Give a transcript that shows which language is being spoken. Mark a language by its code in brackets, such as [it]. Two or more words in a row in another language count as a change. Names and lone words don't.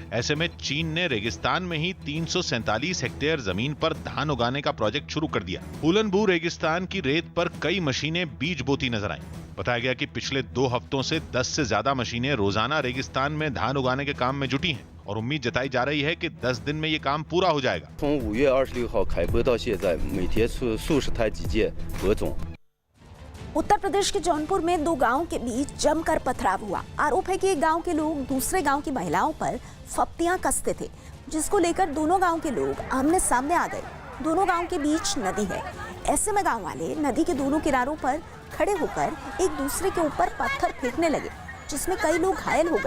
[hi] ऐसे में चीन ने रेगिस्तान में ही 347 हेक्टेयर जमीन पर धान उगाने का प्रोजेक्ट शुरू कर दिया। उलनबूर रेगिस्तान की रेत पर कई मशीनें बीज बोती नजर आईं। बताया गया कि पिछले 2 हफ्तों से 10 से ज्यादा मशीनें रोजाना रेगिस्तान में धान उगाने के काम में जुटी हैं और उम्मीद जताई जा रही है कि 10 दिन में ये काम पूरा हो जाएगा। [zh] 从5月26号开播到现在，每天数十台机械播种。 [hi] उत्तर प्रदेश के जौनपुर में दो गांवों के बीच जमकर पथराव हुआ। आरोप है कि एक गांव के लोग दूसरे गांव की महिलाओं पर फप्तियां कसते थे, जिसको लेकर दोनों गांव के लोग आमने सामने आ गए। दोनों गांव के बीच नदी है। ऐसे में गांव वाले नदी के दोनों किनारों पर खड़े होकर एक दूसरे के ऊपर पत्थर फेंकने लगे, जिसमें कई लोग घायल हो गए।